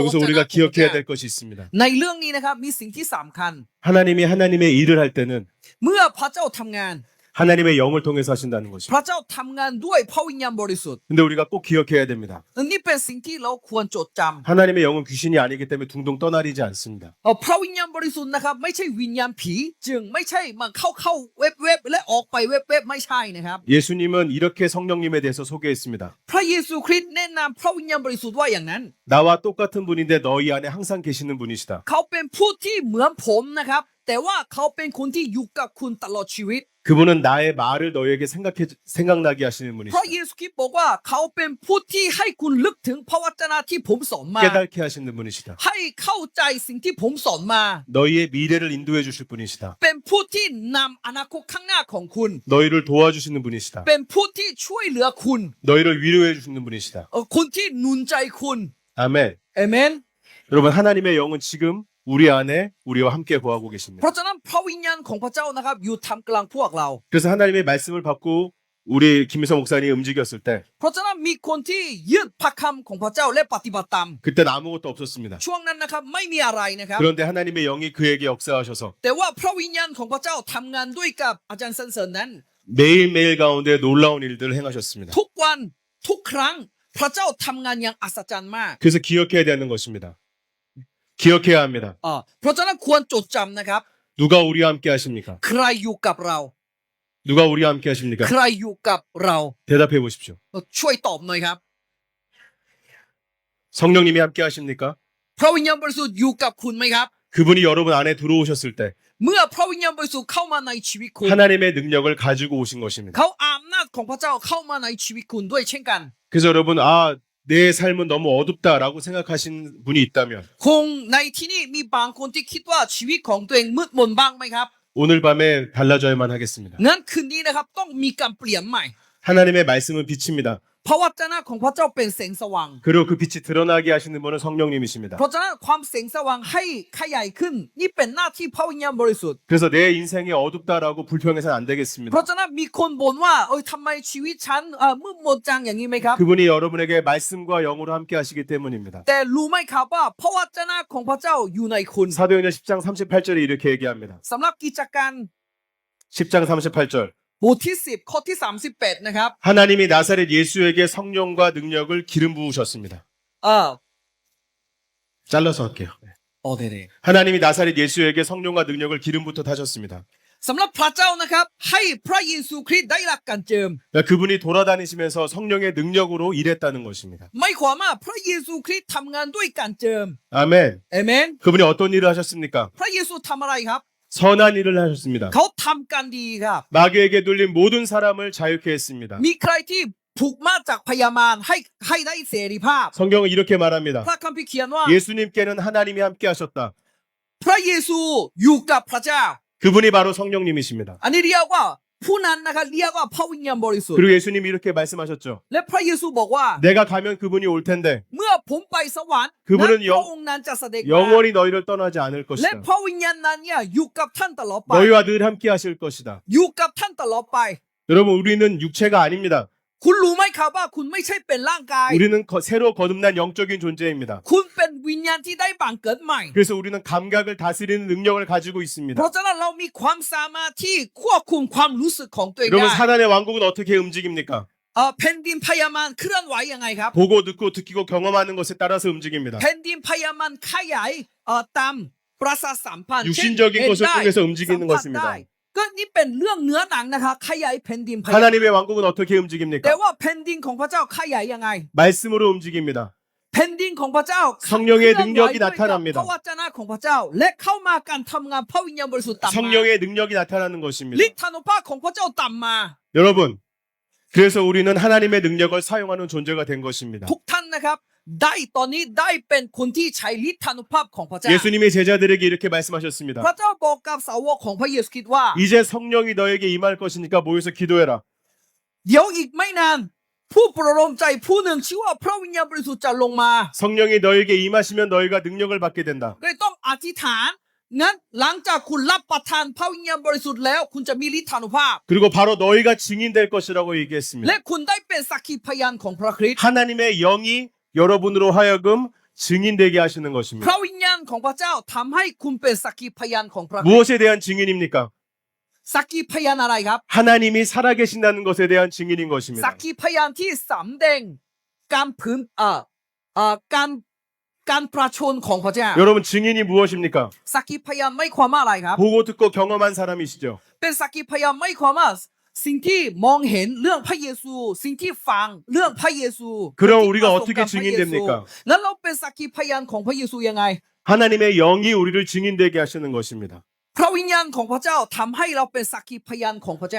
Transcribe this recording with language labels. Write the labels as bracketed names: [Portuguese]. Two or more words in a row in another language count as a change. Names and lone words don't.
[Korean] 여기서 [Thai] จนะ [Korean] 우리가 [Thai] ของพระ [Korean] 기억해야 [Thai] เจ้า [Korean] 될 것이 있습니다. [Thai] ในเรื่องนี้นะครับมีสิ่งที่สำคัญ [Korean] 하나님이 하나님의 일을 할 때는 [Thai] เมื่อพระเจ้าทำงาน [Korean] 하나님의 영을 통해서 하신다는 [Thai] พ [Korean] 것입니다. [Thai] ระเจ้าทำงานด้วยพระวิญญาณบริสุทธิ์ [Korean] 근데 우리가 꼭 기억해야 됩니다. [Thai] นี่เป็นสิ่งที่เราควรจดจำ [Korean] 하나님의 영은 귀신이 아니기 때문에 둥둥 떠나리지 않습니다. [Thai] พระวิญญาณบริสุทธิ์นะครับไม่ใช่วิญญาณผีจึงไม่ใช่มาเข้าเว็บและออกไปเว็บไม่ใช่นะครับ [Korean] 예수님은 이렇게 성령님에 대해서 소개했습니다. [Thai] พระเยซูคริสต์แนะนำพระวิญญาณบริสุทธิ์ว่าอย่างนั้น [Korean] 나와 똑같은 분인데 너희 안에 항상 계시는 분이시다. [Thai] เขาเป็นผู้ที่เหมือนผมนะครับแต่ว่าเขาเป็นคนที่อยู่กับคุณตลอดชีวิต [Korean] 그분은 나의 말을 너희에게 생각나게 하시는 [Thai] เพ [Korean] 분이시다. [Thai] ราะเยซูคริสต์บอกว่าเขาเป็นผู้ที่ให้คุณลึกถึงพระวจนะที่ผมสอนมา [Korean] 깨닫게 하시는 분이시다. [Thai] ให้เข้าใจสิ่งที่ผมสอนมา [Korean] 너희의 미래를 인도해 주실 분이시다. [Thai] เป็นผู้ที่นำอนาคตข้างหน้าของคุณ [Korean] 너희를 도와주시는 분이시다. [Thai] เป็นผู้ที่ช่วยเหลือคุณ [Korean] 너희를 위로해 주시는 분이시다. [Thai] คนที่หนุนใจคุณ [Korean] 아멘. [Thai] เอเมน [Korean] 여러분 하나님의 영은 지금 우리 안에 우리와 함께 거하고 [Thai] เพ [Korean] 계십니다. [Thai] ราะฉะนั้นพระวิญญาณของพระเจ้านะครับอยู่ท่ามกลางพวกเรา [Korean] 그래서 하나님의 말씀을 받고 우리 김희성 목사님 움직였을 때 [Thai] เพราะฉะนั้นมีคนที่ยึดพระคำของพระเจ้าและปฏิบัติตาม [Korean] 그때는 아무것도 없었습니다. [Thai] ช่วงนั้นนะครับไม่มีอะไรนะครับ [Korean] 그런데 하나님의 영이 그에게 역사하셔서 [Thai] แต่ว่าพระวิญญาณของพระเจ้าทำงานด้วยกับอาจารย์เซนเซอร์นั้น [Korean] 매일매일 가운데 놀라운 일들을 행하셨습니다. [Thai] ทุกวันทุกครั้งพระเจ้าทำงานอย่างอัศจรรย์มาก [Korean] 그래서 기억해야 되는 것입니다. 기억해야 합니다. [Thai] เพราะฉะนั้นควรจดจำนะครับ [Korean] 누가 우리와 함께 하십니까? [Thai] ใครอยู่กับเรา [Korean] 누가 우리와 함께 하십니까? [Thai] ใครอยู่กับเรา [Korean] 대답해 보십시오. [Thai] ช่วยตอบหน่อยครับ [Korean] 성령님이 함께 하십니까? [Thai] พระวิญญาณบริสุทธิ์อยู่กับคุณไหมครับ [Korean] 그분이 여러분 안에 들어오셨을 때 [Thai] เมื่อพระวิญญาณบริสุทธิ์เข้ามาในชีวิตคุณ [Korean] 하나님의 능력을 가지고 오신 것입니다. [Thai] เขาอำนาจของพระเจ้าเข้ามาในชีวิตคุณด้วยเช่นกัน [Korean] 그래서 여러분 내 삶은 너무 어둡다라고 생각하신 분이 있다면 [Thai] คงในที่นี่มีบางคนที่คิดว่าชีวิตของตัวเองมืดมนบ้างไหมครับ [Korean] 오늘 밤에 달라져야만 하겠습니다. [Thai] งั้นคืนนี้นะครับต้องมีการเปลี่ยนใหม่ [Korean] 하나님의 말씀은 빛입니다. [Thai] พระวจนะของพระเจ้าเป็นแสงสว่าง [Korean] 그리고 그 빛이 드러나게 하시는 분은 성령님이십니다. [Thai] เพราะฉะนั้นความแสงสว่างให้ขยายขึ้นนี่เป็นหน้าที่พระวิญญาณบริสุทธิ์ [Korean] 그래서 내 인생이 어둡다라고 불평해서는 안 되겠습니다. [Thai] เพราะฉะนั้นมีคนบ่นว่าทำไมชีวิตฉันมืดมนจังอย่างนี้ไหมครับ [Korean] 그분이 여러분에게 말씀과 영으로 함께 하시기 때문입니다. [Thai] แต่รู้ไหมครับว่าพระวจนะของพระเจ้าอยู่ในคุณ [Korean] 사도행전 10장 38절에 이렇게 얘기합니다. [Thai] สำหรับกิจการ [Korean] 10장 38절 [Thai] บทที่10ข้อที่38นะครับ [Korean] 하나님이 나사렛 예수에게 성령과 능력을 기름 부으셨습니다. 잘라서 할게요. เด้ 하나님이 나사렛 예수에게 성령과 능력을 기름부터 타셨습니다. [Thai] สำหรับพระเจ้านะครับให้พระเยซูคริสต์ได้รับการเจิม [Korean] 그러니까 그분이 돌아다니시면서 성령의 능력으로 일했다는 것입니다. [Thai] ไม่ความว่าพระเยซูคริสต์ทำงานด้วยการเจิม [Korean] 아멘. [Thai] เอเมน [Korean] 그분이 어떤 일을 하셨습니까? [Thai] พระเยซูทำอะไรครับ [Korean] 선한 일을 하셨습니다. [Thai] เขาทำการดีครับ [Korean] 마귀에게 눌린 모든 사람을 자유케 했습니다. [Thai] มีใครที่ถูกมาจากพยามารให้ได้เสรีภาพ [Korean] 성경은 이렇게 말합니다. [Thai] พระคัมภีร์เขียนว่า [Korean] 예수님께는 하나님이 함께 하셨다. [Thai] พระเยซูอยู่กับพระเจ้า [Korean] 그분이 바로 성령님이십니다. [Thai] อันนี้เรียกว่าผู้นั้นนะครับเรียกว่าพระวิญญาณบริสุทธิ์ [Korean] 그리고 예수님이 이렇게 말씀하셨죠. [Thai] และพระเยซูบอกว่า [Korean] 내가 가면 그분이 올 텐데 [Thai] เมื่อผมไปสวรรค์ [Korean] 그분은 [Thai] นั้นพระองค์นั้นจะเสด็จมา [Korean] 영원히 너희를 떠나지 않을 [Thai] และ [Korean] 것이다. [Thai] พระวิญญาณนั้นเนี่ยอยู่กับท่านตลอดไป [Korean] 너희와 늘 함께 하실 것이다. [Thai] อยู่กับท่านตลอดไป [Korean] 여러분 우리는 육체가 아닙니다. [Thai] คุณรู้ไหมครับว่าคุณไม่ใช่เป็นร่างกาย [Korean] 우리는 새로 거듭난 영적인 존재입니다. [Thai] คุณเป็นวิญญาณที่ได้บังเกิดใหม่ [Korean] 그래서 우리는 감각을 다스리는 능력을 가지고 있습니다. [Thai] เพราะฉะนั้นเรามีความสามารถที่ควบคุมความรู้สึกของตัวเอง [Korean] 여러분 [Thai] ได้ [Korean] 사단의 왕국은 어떻게 움직입니까? [Thai] แผ่นดินพยามารเคลื่อนไหวยังไงครับ [Korean] 보고 듣고 느끼고 경험하는 것에 따라서 움직입니다. [Thai] แผ่นดินพยามารขยายตามประสาทสัมพันธ์ [Korean] 육신적인 [Thai] เช่น [Korean] 것을 [Thai] เห็นได้ [Korean] 통해서 움직이는 [Thai] สัมผัส [Korean] 것입니다. [Thai] ได้ก็นี่เป็นเรื่องเนื้อหนังนะคะขยายแผ่นดินพยามาร [Korean] 하나님의 왕국은 어떻게 [Thai] แต่ [Korean] 움직입니까? [Thai] ว่าแผ่นดินของพระเจ้าขยายยังไง [Korean] 말씀으로 움직입니다. [Thai] แผ่นดินของพระเจ้า [Korean] 성령의 [Thai] เคลื่อนไหว [Korean] 능력이 [Thai] ด้วยกับ [Korean] 나타납니다. [Thai] พระวจนะของพระเจ้า และเข้ามาการทำงานพระวิญญาณบริสุทธิ์ตามมา [Korean] 성령의 능력이 나타나는 [Thai] ฤ [Korean] 것입니다. [Thai] ทธานุภาพของพระเจ้าตามมา [Korean] 여러분, 그래서 우리는 하나님의 능력을 사용하는 존재가 된 것입니다. [Thai] ทุกท่านนะครับได้ตอนนี้ได้เป็นคนที่ใช้ฤทธานุภาพของพระเจ้า [Korean] 예수님의 제자들에게 이렇게 말씀하셨습니다. [Thai] พระเจ้าบอกกับสาวกของพระเยซูคริสต์ว่า [Korean] 이제 성령이 너에게 임할 것이니까 모여서 기도해라. [Thai] เดี๋ยวอีกไม่นาน ผู้ประโลมใจผู้หนึ่งชื่อว่าพระวิญญาณบริสุทธิ์จะลงมา [Korean] 성령이 너에게 임하시면 너희가 능력을 받게 된다. [Thai] เลยต้องอธิษฐานงั้นหลังจากคุณรับประทานพระวิญญาณบริสุทธิ์แล้วคุณจะมีฤทธานุภาพ [Korean] 그리고 바로 너희가 증인될 것이라고 얘기했습니다. [Thai] และคุณได้เป็นสักขีพยานของพระคริสต์ [Korean] 하나님의 영이 여러분으로 하여금 증인되게 하시는 [Thai] พ [Korean] 것입니다. [Thai] ระวิญญาณของพระเจ้าทำให้คุณเป็นสักขีพยานของพระคริสต์ [Korean] 무엇에 대한 증인입니까? [Thai] สักขีพยานอะไรครับ [Korean] 하나님이 살아계신다는 것에 대한 증인인 [Thai] สั [Korean] 것입니다. [Thai] กขีพยานที่สำแดงการผืนการประชนของพระเจ้า [Korean] 여러분 증인이 무엇입니까? [Thai] สักขีพยานไม่ความว่าอะไรครับ [Korean] 보고 듣고 경험한 사람이시죠. [Thai] เป็นสักขีพยานไม่ความว่าสิ่งที่มองเห็นเรื่องพระเยซู สิ่งที่ฟังเรื่องพระเยซู [Korean] 그럼 [Thai] สิ่งที่ [Korean] 우리가 [Thai] ประสบ [Korean] 어떻게 [Thai] กับพระเยซู [Korean] 증인됩니까? [Thai] แล้วเราเป็นสักขีพยานของพระเยซูยังไง [Korean] 하나님의 영이 우리를 증인되게 하시는 것입니다. [Thai] พระวิญญาณของพระเจ้าทำให้เราเป็นสักขีพยานของพระเจ้า